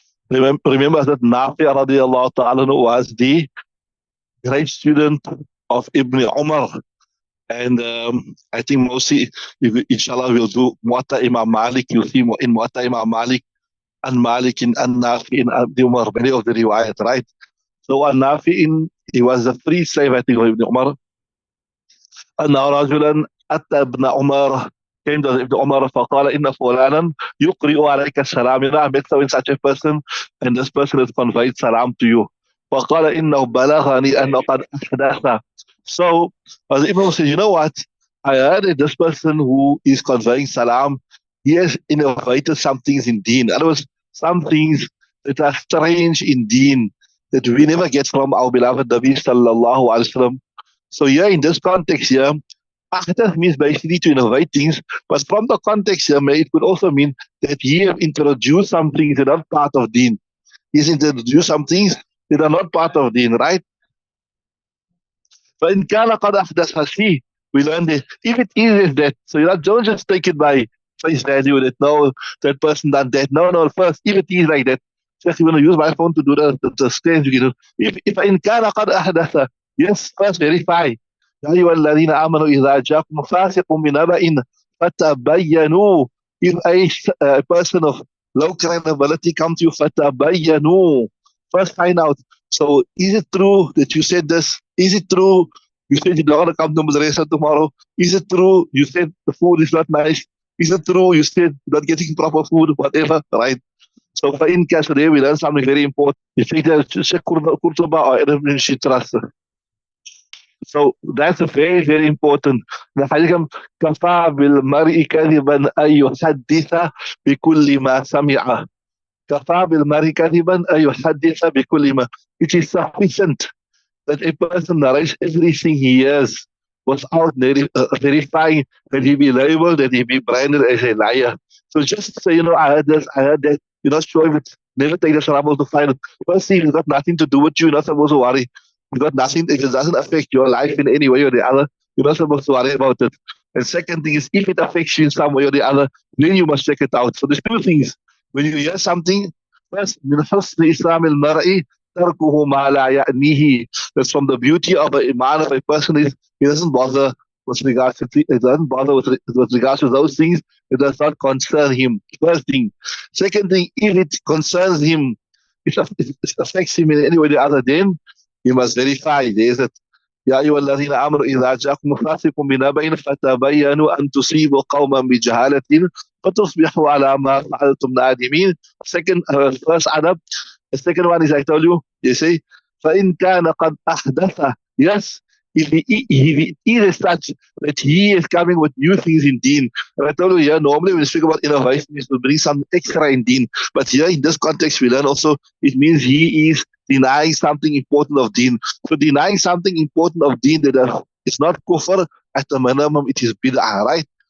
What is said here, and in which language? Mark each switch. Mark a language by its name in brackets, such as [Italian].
[English] Remember that Nafi radiallahu ta'ala was the great student of Ibn Umar. And I think mostly, inshallah, we'll do Muwatta Imam Malik. You'll see in Muwatta Imam Malik, and Malik in Nafi in Ibn Umar, many of the riwayat, right? So Nafi, he was a free slave, I think, of Ibn Umar. [Arabic] أن رجلا أتى ابن عمر, [English] came to Ibn Umar [Arabic] فقال إن فلانا يقرئ عليك السلام. [English] I met such a person, and this person has conveyed salam to you. [Arabic] فقال إنه بلغني أنه قد أحدث. [English] So Ibn Umar said, you know what? I heard that this person who is conveying salam, he has innovated some things in deen. In other words, some things that are strange in deen that we never get from our beloved Nabi sallallahu alaihi wasallam. So here in this context here, ahdath means basically to innovate things, but from the context here, it could also mean that he have introduced some things that are not part of deen. He's introduced some things that are not part of deen, right? But in kana qad ahdatha, see, we learn that if it is that, so you don't just take it by face value that no, that person done that. No, first, if it is like that, just you want to use my phone to do the scans, you know. If in kana qad ahdatha, yes, first verify. [Arabic] يا أيها الذين آمنوا إذا جاءكم فاسق بنبأ فتبينوا. [English] If a person of low credibility comes to you, [Arabic] فتبينوا. [English] First find out. So is it true that you said this? Is it true you said you're not going to come to Madrasa tomorrow? Is it true you said the food is not nice? Is it true you said you're not getting proper food? Whatever, right? So in case today we learn something very important. You think that Sheikh Qurtuba or Ibn Shitras. So that's a very, very important. [Arabic] كفى بالمرء كذبا أن يحدث بكل ما سمع. كفى بالمرء كذبا أن يحدث بكل ما. [English] It is sufficient that a person narrates everything he hears without verifying that he be labeled, that he be branded as a liar. So just say, I heard this, I heard that. You're not sure if it's, never take the trouble to find it. First thing, it's got nothing to do with you. You're not supposed to worry. It's got nothing, if it doesn't affect your life in any way or the other, you're not supposed to worry about it. And second thing is, if it affects you in some way or the other, then you must check it out. So there's two things. When you hear something, first, [Arabic] من حسن إسلام المرء تركه ما لا يعنيه. [English] That's from the beauty of the iman of a person is he doesn't bother with regards to with regards to those things. It does not concern him. First thing. Second thing, if it concerns him, it affects him in any way or the other, then you must verify. There is that. [Arabic] يا أيها الذين آمنوا إذا جاءكم فاسق بنبأ فتبينوا أن تصيبوا قوما بجهالة فتصبحوا على ما فعلتم نادمين. [English] Second, first adab. The second one is I told you. You say, [Arabic] فإن كان قد أحدث. [English] Yes, if he is such that he is coming with new things in deen. And I told you here, normally when we speak about innovation, is to bring some extra in deen. But here in this context, we learn also it means he is denying something important of deen. So denying something important of deen that it's not kufr, at the minimum it is bid'ah, right?